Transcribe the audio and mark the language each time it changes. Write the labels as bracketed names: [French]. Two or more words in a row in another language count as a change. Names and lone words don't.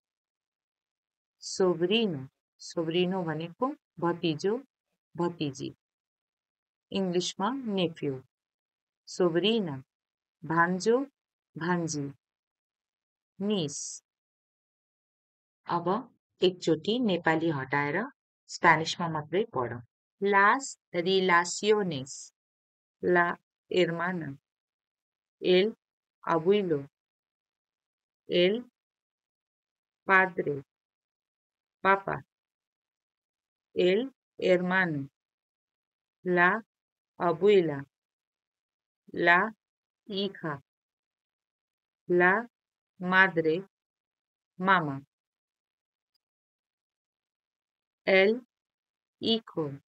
[Nepali] सोब्रिनो भनेको भतिजो, भतिजी, इङ्ग्लिसमा नेफ्यू। सोब्रिना, भान्जो, भान्जी, निस। अब एकचोटि नेपाली हटाएर स्पेनिसमा मात्रै पढौँ। [Spanish] las relaciones, la hermana, el abuelo, el padre, papá, el hermano, la abuela, la hija, la madre, mamá, el hijo,